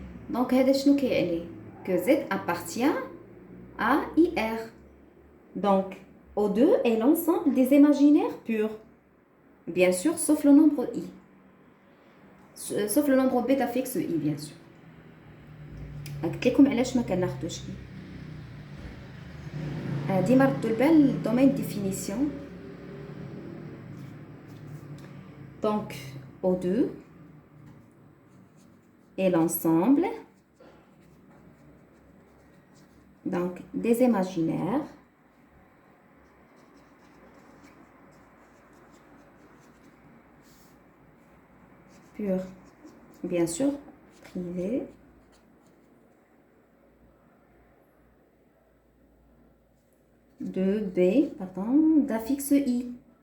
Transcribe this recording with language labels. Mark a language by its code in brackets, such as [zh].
[fr] Donc, [ar] هذا شنو كيعني؟ [fr] que Z appartient à IR. Donc, O2 est l'ensemble des imaginaires purs. Bien sûr, sauf le nombre I. Sauf le nombre bêta fixe I, bien sûr. [ar] قلت لكم علاش ما كناخذوش I. ديما ردوا البال الدومين ديفينيسيون. [fr] Donc O2 et l'ensemble donc des imaginaires pur, bien sûr, privé de B, pardon, d'affixe I.